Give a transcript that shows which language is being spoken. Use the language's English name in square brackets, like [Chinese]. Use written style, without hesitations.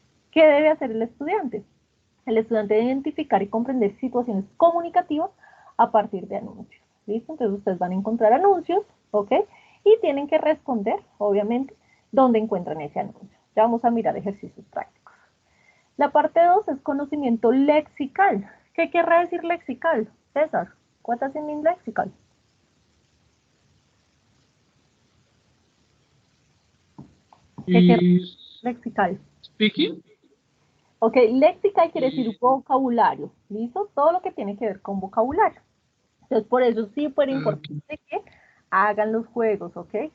[Spanish] ¿Qué debe hacer el estudiante? El estudiante debe identificar y comprender situaciones comunicativas a partir de anuncios. ¿Listo? Entonces ustedes van a encontrar anuncios, ¿ok? Y tienen que responder, obviamente, dónde encuentran ese anuncio. Ya vamos a mirar ejercicios prácticos. La parte 2 es conocimiento lexical. ¿Qué querrá decir lexical? [English] César, what does it mean lexical? [Spanish] ¿Qué querrá decir lexical? [English] Speaking. [Spanish] Ok, lexical quiere decir vocabulario, ¿listo? Todo lo que tiene que ver con vocabulario. Entonces, por eso sí fue importante que hagan los juegos, ¿ok?